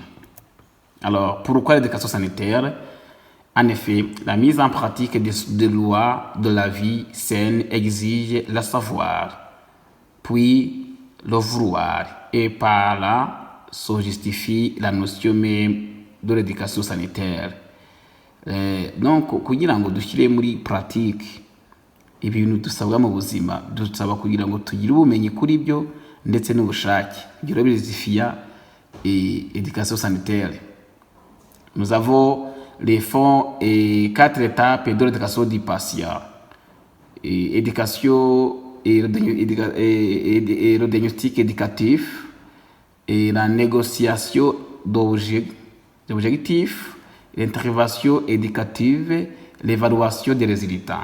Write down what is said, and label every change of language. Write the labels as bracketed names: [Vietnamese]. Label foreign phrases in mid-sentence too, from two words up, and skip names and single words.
[French] Alors, pourquoi l'éducation sanitaire? En effet, la mise en pratique des lois de la vie saine exige le savoir, puis le vouloir, et par là se justifie la notion même de l'éducation sanitaire. [Kinyarwanda] Donc kugira ngo dushyire muri pratique ibintu dusabwa mu buzima, dusaba kugira ngo tugire ubumenyi kuri byo ndetse n'ubushake. Ibyo rero bizifia [French] éducation sanitaire. Nous avons les fonds et 4 étapes de l'éducation du patient. Éducation et le diagnostic éducatif, et la négociation d'objectifs, l'intervention éducative, l'évaluation des résultats.